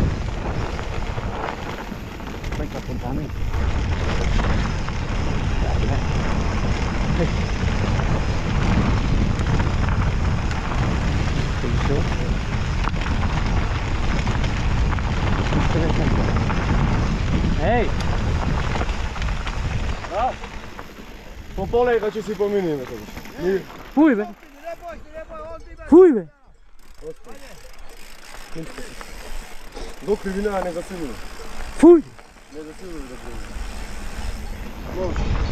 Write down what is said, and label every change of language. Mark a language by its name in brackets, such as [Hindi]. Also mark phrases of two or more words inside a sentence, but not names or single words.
[Macedonian] Така подане. Ej! По полека ќе си поминиме тогаш. Фуј, бе! Фуј, бе! До кривина не засилува. Fuj! Не засилува до кривина. Може.